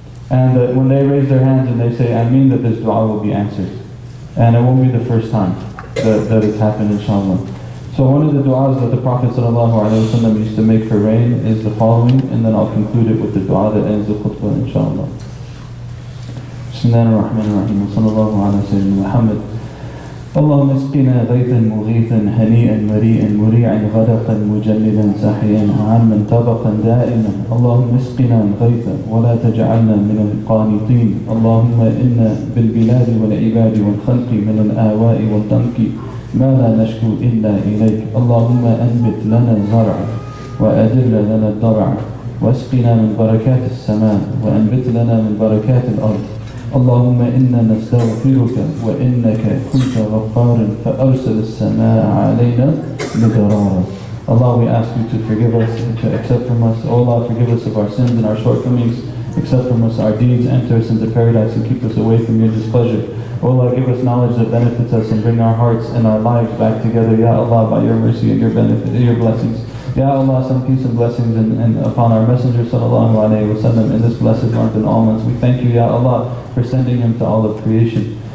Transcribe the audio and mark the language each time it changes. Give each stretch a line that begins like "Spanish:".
English: And that when they raise their hands and they say, Ameen, that this dua will be answered. And it won't be the first time that it's happened, inshallah. So one of the du'as that the Prophet ﷺ used to make for rain is the following, and then I'll conclude it with the du'a that ends the khutbah, inshallah.
Arabic: Bismillahir Rahmanir Rahim. Sallallahu ala Sayyidina Muhammad. اللهم اسقنا غيثا مغيثا هنيئا مريئا مريعا غدقا مجلدا ساحيا عاما طبقا دائما. اللهم اسقنا الغيث ولا تجعلنا من القانطين. اللهم إنا بالبلاد والعباد والخلق من الآواء والضنك ما لا نشكو إلا إليك. اللهم أنبت لنا الزرع وأدل لنا الضرع واسقنا من بركات السماء وأنبت لنا من بركات الأرض. اللهم إنا نستغفرك وإنك كنت غفارا فأرسل السماء علينا مدرارا.
English: Allah, we ask you to forgive us and to accept from us. Oh Allah, forgive us of our sins and our shortcomings. Accept from us our deeds. Enter us into paradise and keep us away from your displeasure. Oh Allah, give us knowledge that benefits us and bring our hearts and our lives back together. Ya Allah, by your mercy and your benefit, your blessings. Ya Allah, send peace and blessings and upon our Messenger sallallahu alayhi wa sallam in this blessed month and all months. We thank you, Ya Allah, for sending him to all of creation.